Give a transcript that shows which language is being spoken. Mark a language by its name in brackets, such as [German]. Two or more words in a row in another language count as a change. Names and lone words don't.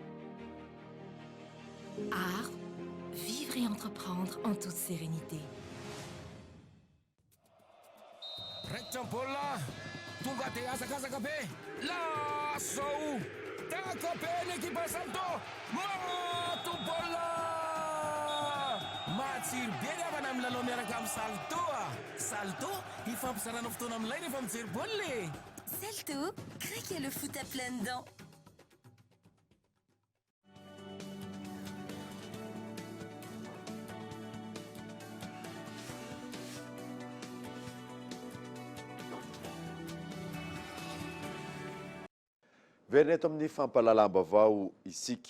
[French] Art, vivre et entreprendre en toute sérénité. [Malagasy] Raikitra baolina tonga dia azakazaka be lasao taka be ny ekipa Salto mato baolina matsiro be ny avana amin'ny lalao miaraka amin'ny Salto ifampisarana fotoana amin'ilay rehefa mijery baolina. [French] Salto, craquez le foot à pleines dents. [Malagasy] Verina eto amin'ny fampalalam-baovao isika.